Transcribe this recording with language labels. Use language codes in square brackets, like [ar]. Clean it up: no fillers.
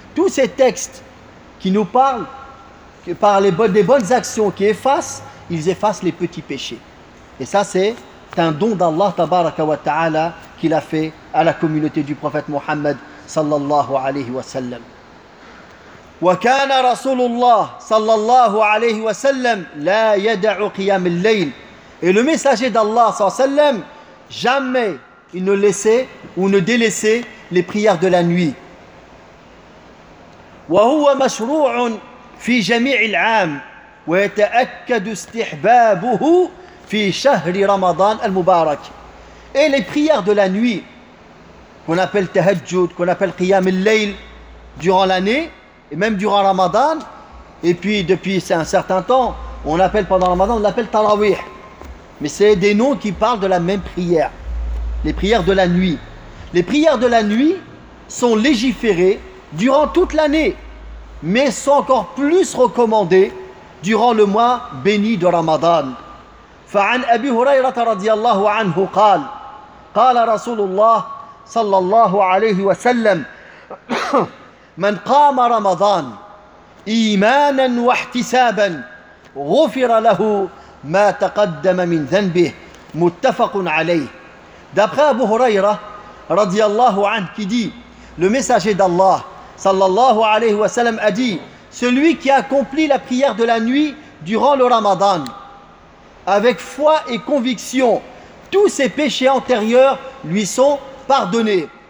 [fr] Tous ces textes qui nous parlent, par les bonnes actions qui effacent, ils effacent les petits péchés. Et ça, c'est un don d'Allah [ar] tabaraka wa ta'ala [fr] qu'il a fait à la communauté du prophète Muhammad [ar] sallallahu alayhi wa sallam. وكان رسول الله صلى الله عليه وسلم لا يدع قيام الليل. [fr] Et le messager d'Allah [ar] صلى الله عليه وسلم, [fr] jamais il ne laissait ou ne délaissait les prières de la nuit. [ar] وهو مشروع في جميع العام ويتأكد استحبابه في شهر رمضان المبارك. [fr] Et les prières de la nuit, qu'on appelle tahajjud, qu'on appelle qiyam al-layl durant l'année, et même durant Ramadan, et puis depuis un certain temps, on appelle pendant Ramadan, on l'appelle Tarawih. Mais c'est des noms qui parlent de la même prière, les prières de la nuit. Les prières de la nuit sont légiférées durant toute l'année, mais sont encore plus recommandées durant le mois béni de Ramadan. [ar] فعن أبي هريرة رضي الله عنه قال قال رسول الله صلى الله عليه وسلم من قام رمضان إيمانا واحتسابا غفر له ما تقدم من ذنبه متفق عليه. [fr] D'après Abu Huraira [ar] رضي الله عنه [fr] qui dit, le messager d'Allah [ar] صلى الله عليه وسلم [fr] a dit: celui qui accomplit la prière de la nuit durant le Ramadan avec foi et conviction, tous ses péchés antérieurs lui sont pardonnés.